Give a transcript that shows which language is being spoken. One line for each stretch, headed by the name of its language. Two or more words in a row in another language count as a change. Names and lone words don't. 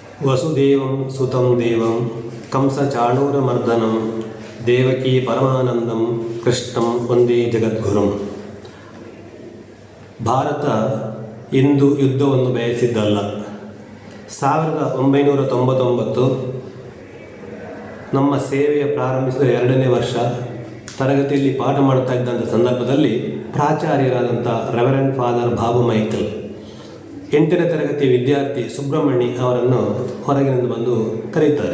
Sanskrit: ವಸುದೇವಂ ಸುತಂ ದೇವಂ ಕಂಸಚಾಣೂರಮರ್ದನಂ ದೇವಕೀ ಪರಮಾನಂದಂ ಕೃಷ್ಣಂ ವಂದೇ ಜಗದ್ಗುರುಂ.
Kannada: ಭಾರತ ಇಂದು ಯುದ್ಧವನ್ನು ಬಯಸಿದ್ದಲ್ಲ. 1999 ನಮ್ಮ ಸೇವೆಯ ಪ್ರಾರಂಭಿಸಿದ 2ನೇ ವರ್ಷ ತರಗತಿಯಲ್ಲಿ ಪಾಠ ಮಾಡ್ತಾ ಇದ್ದಂಥ ಸಂದರ್ಭದಲ್ಲಿ ಪ್ರಾಚಾರ್ಯರಾದಂಥ ರೆವರೆಂಡ್ ಫಾದರ್ ಬಾಬು ಮೈಕಲ್ 8ನೇ ತರಗತಿ ವಿದ್ಯಾರ್ಥಿ ಸುಬ್ರಹ್ಮಣಿ ಅವರನ್ನು ಹೊರಗಿನಿಂದ ಬಂದು ಕರೀತಾರೆ.